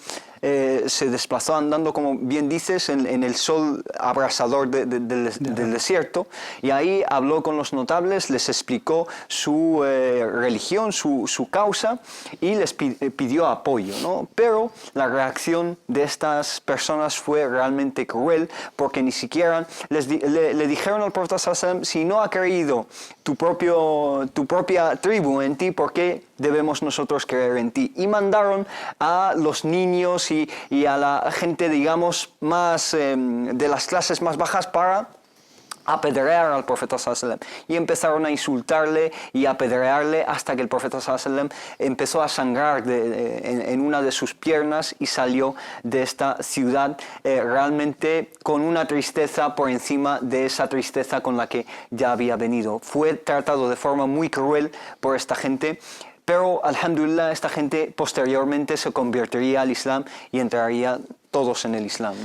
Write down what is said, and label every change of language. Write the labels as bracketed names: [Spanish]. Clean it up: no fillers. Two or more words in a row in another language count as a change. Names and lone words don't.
[Spanish] Se desplazó andando, como bien dices, en el sol abrasador del desierto, y ahí habló con los notables, les explicó su religión, su causa, y les pidió apoyo, ¿no? Pero la reacción de estas personas fue realmente cruel, porque ni siquiera le dijeron al profeta [Arabic] صلى الله عليه وسلم: [Spanish] si no ha creído tu propia tribu en ti, ¿por qué debemos nosotros creer en ti? Y mandaron a los niños y a la gente, digamos, más de las clases más bajas para apedrear al profeta [Arabic] صلى الله عليه وسلم, [Spanish] y empezaron a insultarle y a apedrearle hasta que el profeta [Arabic] صلى الله عليه وسلم [Spanish] empezó a sangrar en una de sus piernas y salió de esta ciudad realmente con una tristeza por encima de esa tristeza con la que ya había venido. Fue tratado de forma muy cruel por esta gente, pero alhamdulillah esta gente posteriormente se convertiría al Islam y entraría todos en el Islam, ¿no?